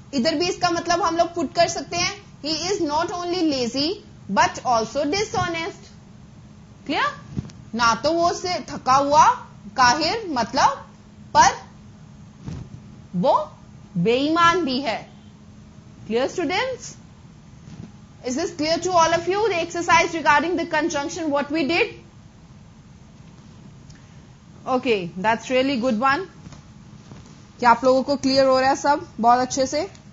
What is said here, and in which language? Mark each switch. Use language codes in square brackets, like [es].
[hi] इधर भी इसका मतलब हम लोग पुट कर सकते हैं, [en] He is not only lazy but also dishonest. [hi] Clear? ना तो वो से थका हुआ काहिर मतलब, पर वो बेईमान भी है। [en] Clear students? Is this clear to all of you, the exercise regarding the conjunction what we did? Okay, that's really good one. [hi] क्या आप लोगों को क्लियर हो रहा है सब बहुत अच्छे से?